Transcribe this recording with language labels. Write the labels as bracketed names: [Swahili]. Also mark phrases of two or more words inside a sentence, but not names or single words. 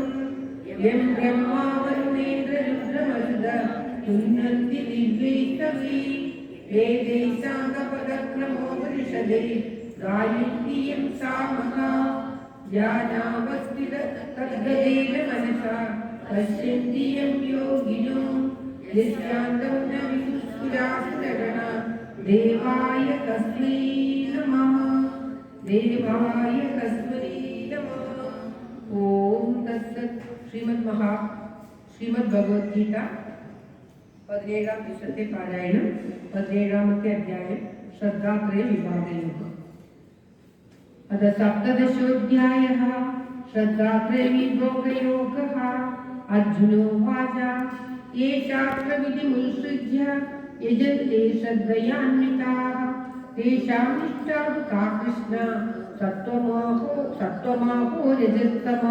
[Sanskrit] यं ब्रह्मा वरुणेन्द्ररुद्रमरुद तुन्नन्ति दिव्यैस्तवैः वेदैः साङ्गपदक्रमोपनिषदैः गायन्ति यं सामगा ज्ञानावस्थिततद्गतेन मनसा पश्यन्ति यं योगिनो यस्यान्तं न विदुःस्फुरासुरगणा देवाय तस्मै नमः। देवाय तस्मै नमः। ओम तत्सत्। श्रीमद् भगवद्गीता [Malayalam] 17 दिवसത്തെ പാരായണം 17ാമത്തെ അധ്യായം ശ്രദ്ധാത്രയ വിഭാഗയോഗം. [Sanskrit] अथ सप्तदशोऽध्यायः श्रद्धात्रयविभागयोगः। अर्जुनोवाच ये शास्त्रविधिमुत्सृज्य यजन्ते श्रद्धयान्विताः तेषां निष्ठा का कृष्ण सत्त्वमाहो रजस्तमा।